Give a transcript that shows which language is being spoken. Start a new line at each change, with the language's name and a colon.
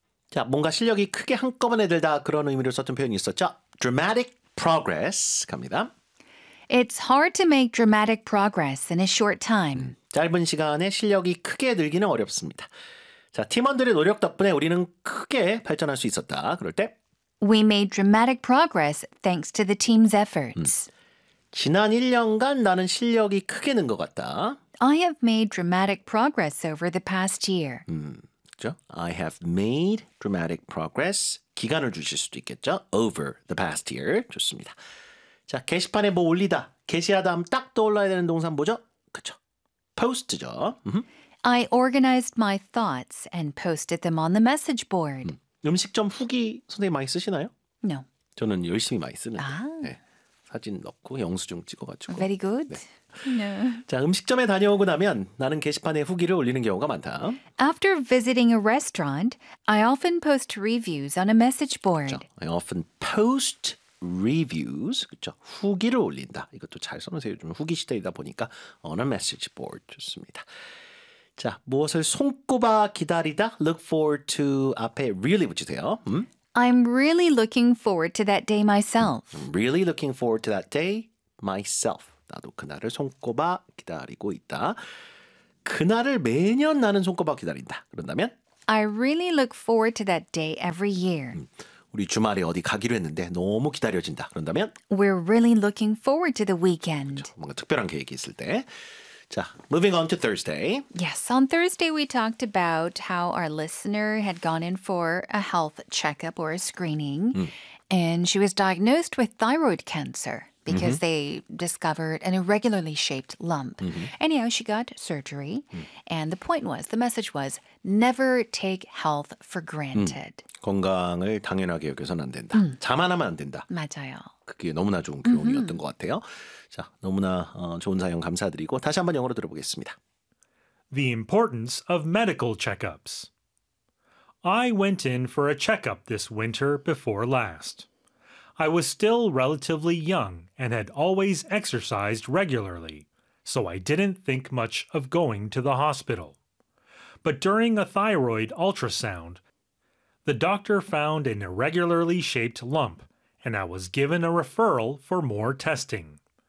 Korean: 자, 뭔가 실력이 크게 한꺼번에 늘다 그런 의미로 썼던 표현이 있었죠.
English: Dramatic progress
Korean: 갑니다.
English: It's hard to make dramatic progress in a short time.
Korean: 짧은 시간에 실력이 크게 늘기는 어렵습니다. 자, 팀원들의 노력 덕분에 우리는 크게 발전할 수 있었다. 그럴 때
English: We made dramatic progress thanks to the team's efforts.
Korean: 지난 1년간 나는 실력이 크게 는 것 같다.
English: I have made dramatic progress over the past year.
Korean: 그렇죠?
English: I have made dramatic progress.
Korean: 기간을 주실 수도 있겠죠?
English: Over the past year.
Korean: 좋습니다. 자, 게시판에 뭐 올리다. 게시하다 하면 딱 떠올라야 되는 동사는 뭐죠? 그렇죠. Post죠.
English: I organized my thoughts and posted them on the message board.
Korean: 음식점 후기 선생님 많이 쓰시나요?
English: No.
Korean: 저는 열심히 많이 쓰는데. 아. 네. 사진 넣고 영수증 찍어가지고.
English: Very good. 네. No.
Korean: 자, 음식점에 다녀오고 나면 나는 게시판에 후기를 올리는 경우가 많다.
English: After visiting a restaurant, I often post reviews on a message board.
Korean: 그렇죠.
English: I often post reviews. 그렇죠.
Korean: 후기를 올린다. 이것도 잘 써놓으세요. 요즘 후기 시대이다 보니까
English: on a message board
Korean: 좋습니다. 자, 무엇을 손꼽아 기다리다?
English: Look forward to 앞에 really 붙이세요. I'm really looking forward to that day myself. I'm really looking forward to that day myself.
Korean: 나도 그날을 손꼽아 기다리고 있다. 그날을 매년 나는 손꼽아 기다린다. 그런다면
English: I really look forward to that day every year.
Korean: 우리 주말에 어디 가기로 했는데 너무 기다려진다. 그런다면
English: We're really looking forward to the weekend.
Korean: 그렇죠. 뭔가 특별한 계획이 있을 때.
English: 자, moving on to Thursday. Yes, on Thursday we talked about how our listener had gone in for a health checkup or a screening. And she was diagnosed with thyroid cancer because they discovered an irregularly shaped lump. Anyhow, she got surgery. And the point was, the message was, never take health for granted.
Korean: 건강을 당연하게 여겨서는 안 된다. 자만하면 안 된다. 맞아요. 그게 너무나 좋은 교훈이었던 것 같아요. 자, 너무나 좋은 사연 감사드리고 다시 한번 영어로 들어보겠습니다.
English: The importance of medical checkups. I went in for a checkup this winter before last. I was still relatively young and had always exercised regularly, so I didn't think much of going to the hospital. But during a thyroid ultrasound, the doctor found an irregularly shaped lump, and I was given a referral for more testing.